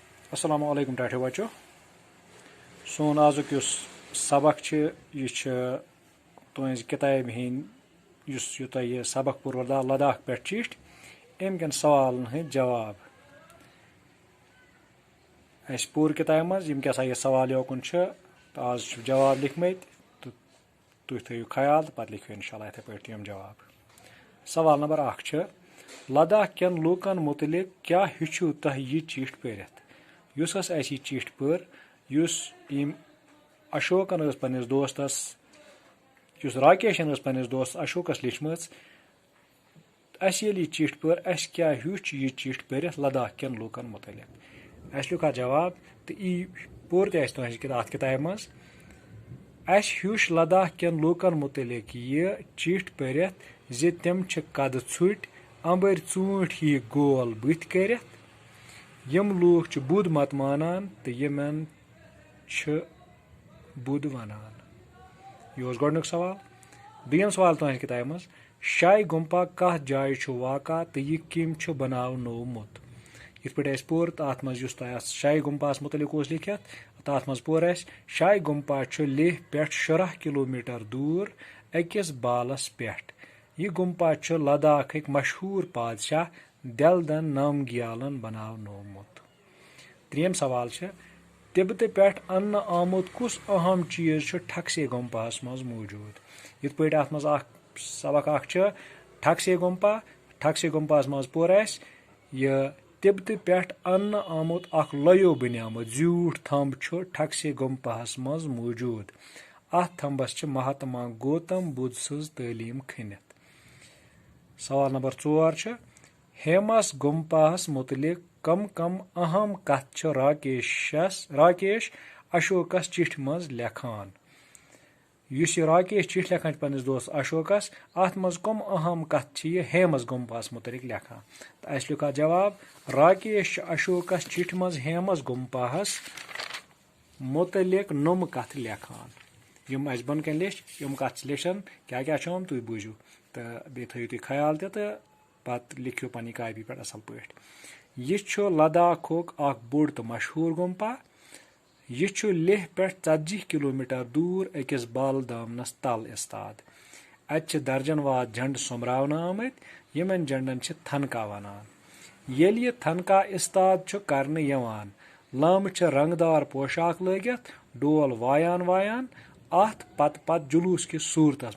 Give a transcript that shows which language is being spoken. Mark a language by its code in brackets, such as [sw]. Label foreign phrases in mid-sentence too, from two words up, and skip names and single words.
[ar] अस्सलाम वालेकुम [ks] टाठे बच्चों सोन आजुक सबक तुज किताब हंद यह सबक पुर लद्दाख पे चिठ अमकन सवालन हंद जवाब अस पूर किताब मज क्या सा यह सवाल योकुन तो आज जवाब लिखमत तो तुम थो ख्याल तो पे लिखो इंशाल्लाह इथे पे यम जवाब। सवाल नंबर 1 लद्दाख कन लूकन मुतलिक क्या हेचु तह यह चिठ परित युस यह चिठ पर अशोकन पन्निस दोस्तस राकेशन पन्निस दोस्त अशोकस लिखम ये चिठ पर अस क्या हेच यह चिठ परित लद्दाख कन लूकन मुतलिक अस लिखा जवाब तो यी पोर तुज किताब मज अस हेच लद्दाख कन लूकन मुतलिक यह चिठ परित ज तम कद छुट अंबर चूंट ही गोल बुथ कर यम लूख बुध मत मानान तो यमन बुध वनान। यह गोडनुक सवाल। दोयम सवाल तुज किताब मज शाही गुम्पा कत जाय वाक़ा तो यह कम बनावनोमुत इत पे पोर तो अत मज शाही गुम्पास मुतलिक लिखित तो अत मज पोर शाही गुम्पा लेह पे 17 किलोमीटर दूर अकिस बालस पे यह गुम्पा लद्दाख मशहूर पादशाह दलदन नामग्यालन बनावनोमुत। त्रीम सवाल तिब्बत पे अन्न आमुत कुस अहम चीज ठकसे गुम्पास मज मौजूद इत पे अत मज सबक ठकसे गुम्पास मज पोर यह तिब्बत पे अन्न आमुत लयो बनियामुत ज्यूठ थंब ठकसे गुम्पास मज मौजूद अत थंबस महात्मा गौतम बुद्ध सज तालीम खनित। सवाल नंबर 4 हेमस गुम्पास मुतलिक कम अहम कथ राकेश अशोकस चिठ मज लेखान युस राकेश चिठ लेखान पन्निस दोस्त अशोकस अत मज कम अहम कथ हेमस गुम्पास मुतलिक लेखान तो अस लिखा जवाब राकेश अशोकस चिठ मज हेमस गुम्पास मुतलिक नुम कथ लेखान यम अस बन कन लिख यम कथ लिखन क्या क्या तुम बूझू तो बे थो तुम ख्याल तो पत लिखो पन्नी कापी पे असल पे यह लद्दाखुक बोड़ तो मशहूर गुम्पा यह लेह पे 40 किलोमीटर दूर अकिस बाल दामनस तल इस्ताद अत दर्जन वाद झंड सोमरावन आमत यमन झंडन थनका वनान येल यह थनका इस्ताद करन यवान लाम रंगदार पोशाक लगित डोल वायान अत पत जुलूस कि सूरतस